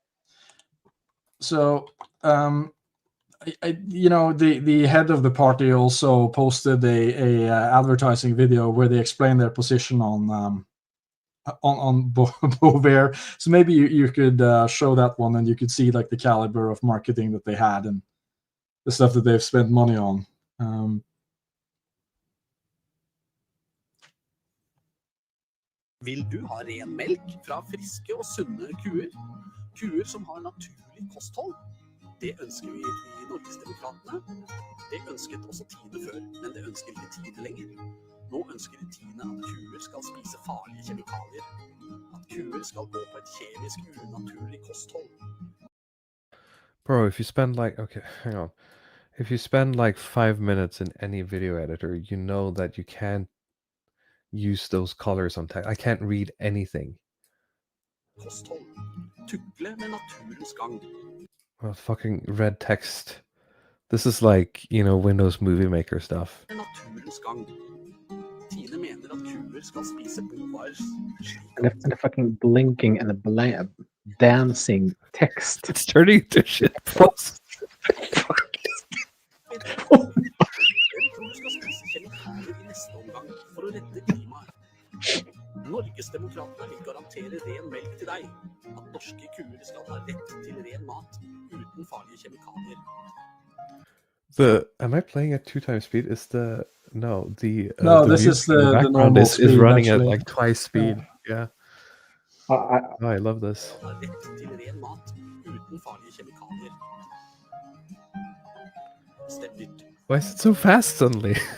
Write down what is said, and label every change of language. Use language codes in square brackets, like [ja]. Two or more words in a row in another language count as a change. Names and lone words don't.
[en] So, the head of the party also posted a advertising video where they explain their position on Bovaer. So maybe you could show that one, and you could see like the caliber of marketing that they had and the stuff that they've spent money on. [no] Vil du ha ren melk fra friske og sunne kuer? Kuer som har naturlig kosthold? Det ønsker vi i Norgesdemokratene. Det ønsket også Tine før, men det ønsker ikke Tine lenger. Nå ønsker Tine at kuer skal spise farlige kjemikalier. At kuer skal gå på et kjemisk unaturlig kosthold. [en] Bro, if you spend hang on. If you spend like 5 minutes in any video editor, you know that you can't use those colors on text. I can't read anything. [no] Kosthold. Tukle med naturens gang. [en] Well, fucking red text. This is like, Windows Movie Maker stuff. [no] Naturens gang. Tine mener at kuer skal spise Bovaers. [en] And the fucking blinking and the dancing text. It's turning into shit post. [no] Norgesdemokratene vil garantere ren melk til deg. At norske kuer skal ha rett til ren mat uten farlige kjemikalier. [en] Am I playing at 2 times speed? Is the this is the normal speed, is running actually. at like twice speed. Yeah. I love this. Why is it so fast suddenly?